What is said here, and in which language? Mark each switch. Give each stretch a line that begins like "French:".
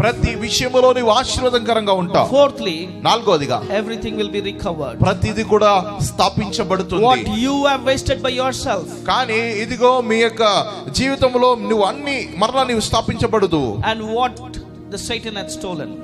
Telugu: ప్రతి విషయములో నీవు ఆశీర్వాదకరంగా ఉంటావు.
English: Fourthly,
Telugu: నాలుగోదిగా
English: everything will be recovered.
Telugu: ప్రతిది కూడా స్థాపించబడుతుంది.
English: What you have wasted by yourself,
Telugu: కానీ ఇదిగో మీ యొక్క జీవితంలో నువ్వు అన్ని మరలా నీవు స్థాపించబడదు.
English: and what the Satan had stolen.